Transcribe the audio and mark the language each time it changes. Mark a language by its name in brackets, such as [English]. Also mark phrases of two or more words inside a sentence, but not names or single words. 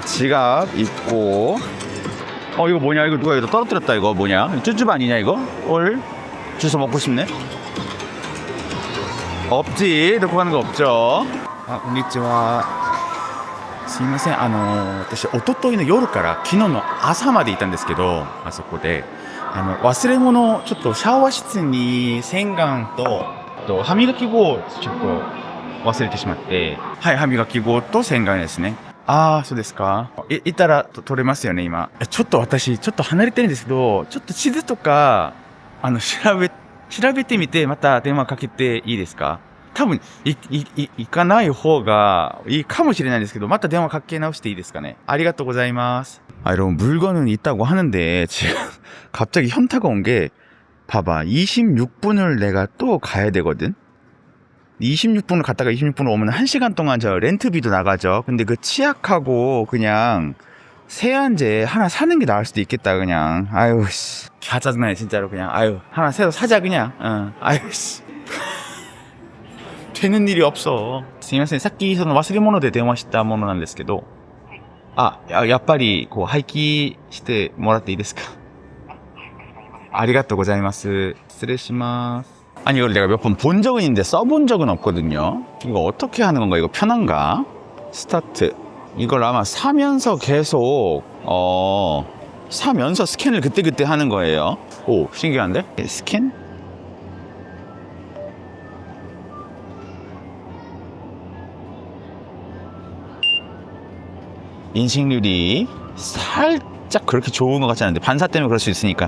[Korean] 지갑 있고. 이거 뭐냐? 이거 누가 여기다 떨어뜨렸다. 이거 뭐냐? 쭈쭈바 아니냐 이거? 주워 먹고 싶네. 없지. 놓고 가는 거 없죠. 아, [Japanese] こんにちは。すいません。私一昨日の夜から昨日の朝までいたんですけど、あそこで忘れ物、ちょっとシャワー室に洗顔と歯磨き粉をちょっと忘れてしまって、はい、歯磨き粉と洗顔ですね。ああ、そうですか。いたら取れますよね、今。ちょっと私、ちょっと離れてるんですけど、ちょっと地図とか、調べてみて、また電話かけていいですか？多分、行かない方がいいかもしれないんですけど、また電話かけ直していいですかね。ありがとうございます. [Korean] 아, 여러분, 물건은 있다고 하는데, 지금 갑자기 현타가 온 게, 봐봐. 26분을 내가 또 가야 되거든? 26분을 갔다가 26분을 오면 1시간 동안 저 렌트비도 나가죠. 근데 그 치약하고 그냥 세안제 하나 사는 게 나을 수도 있겠다, 그냥. 아유, 씨. 다 짜증나네, 진짜로. 그냥. 아유, 하나 새로 사자, 그냥. 아유, 씨. 되는 일이 없어. [Japanese] すみません、さっきその忘れ物で電話したものなんですけど、やっぱりこう廃棄してもらっていいですか？ありがとうございます。失礼します. [Korean] 아니, 이걸 내가 몇 번 본 적은 있는데 써본 적은 없거든요. 이거 어떻게 하는 건가? 이거 편한가? 스타트. 이걸 아마 사면서 계속 사면서 스캔을 그때그때 하는 거예요. 오, 신기한데? 스캔? 인식률이 살짝 그렇게 좋은 것 같지 않은데, 반사 때문에 그럴 수 있으니까.